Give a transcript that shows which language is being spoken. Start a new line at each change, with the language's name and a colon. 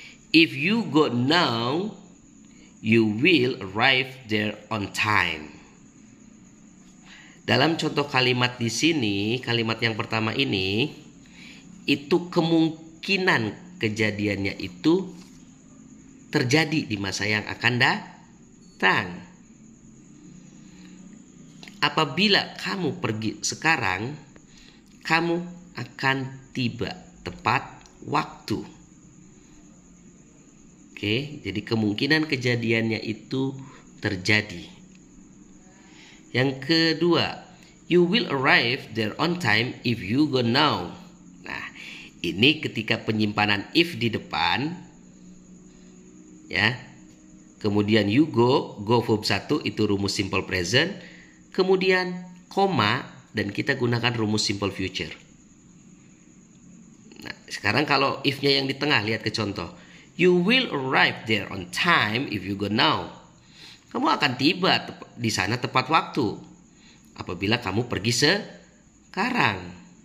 English: If you go now, you will arrive there on time.
Indonesian: Dalam contoh kalimat di sini, kalimat yang pertama ini, itu kemungkinan kejadiannya itu terjadi di masa yang akan datang. Apabila kamu pergi sekarang, kamu akan tiba tepat waktu. Oke, jadi kemungkinan kejadiannya itu terjadi. Yang kedua,
English: you will arrive there on time if you go now.
Indonesian: Nah, ini ketika penyimpanan if di depan, ya. Kemudian
English: you go
Indonesian: verb 1 itu rumus simple present. Kemudian koma dan kita gunakan rumus simple future. Nah, sekarang kalau if-nya yang di tengah, lihat ke contoh.
English: You will arrive there on time if you go now.
Indonesian: Kamu akan tiba di sana tepat waktu apabila kamu pergi sekarang.